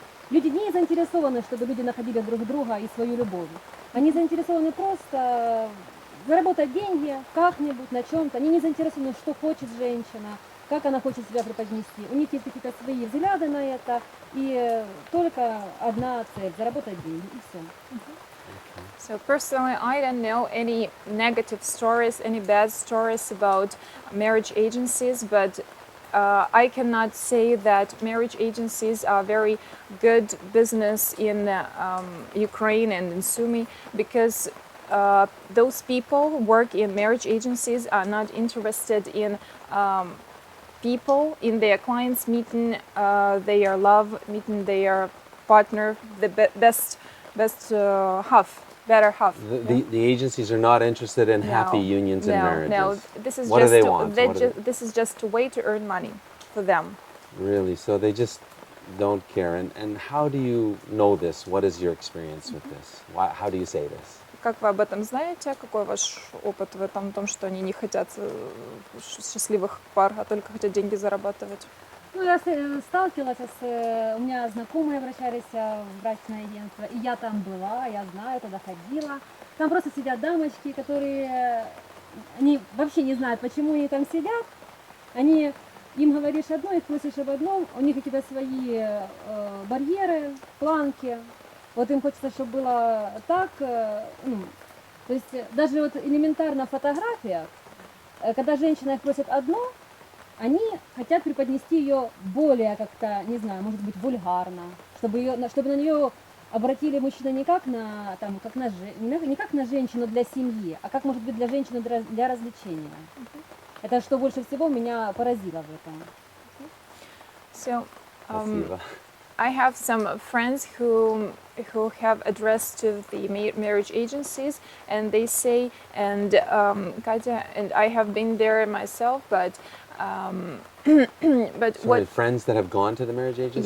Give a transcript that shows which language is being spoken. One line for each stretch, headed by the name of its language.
Russian: Люди не заинтересованы, чтобы люди находили друг друга и свою любовь. Они заинтересованы просто заработать деньги как-нибудь на чем-то. Они не заинтересованы, что хочет женщина, как она хочет себя преподнести. У них есть какие-то свои взгляды на это, и только одна цель – заработать деньги, и все.
English: So personally, I don't know any negative stories, any bad stories about marriage agencies, but I cannot say that marriage agencies are very good business in Ukraine and in Sumy, because those people work in marriage agencies are not interested in people, in their clients meeting their love, meeting their partner, the best half, better half. The agencies are not interested in happy unions and marriages. No, this is what just do they want? This is just a way to earn money for them. Really? So they just don't care. And how do you know this? What is your experience with this? How do you say this?
Russian: Как вы об этом знаете? Какой ваш опыт в этом, том, что они не хотят счастливых пар, а только хотят деньги зарабатывать? Ну, я сталкивалась у меня знакомые обращались в брачное агентство, и я там была, я знаю, туда ходила. Там просто сидят дамочки, которые, они вообще не знают, почему они там сидят. Они им говоришь одно, их просишь об одном, у них какие-то свои барьеры, планки. Вот им хочется, чтобы было так. Ну, то есть даже вот элементарно в фотографиях, когда женщина их просит одно, они хотят преподнести ее более как-то, не знаю, может быть, вульгарно, чтобы на нее обратили мужчины не как на, там, как на, не как на женщину для семьи, а как, может быть, для женщины для развлечения. Это что больше всего меня поразило в этом.
English: So,
Russian: Спасибо.
English: I have some friends who have addressed to the marriage agencies, and they say, and Katya and I have been there myself, but but Sorry, what? friends that have gone to the marriage agencies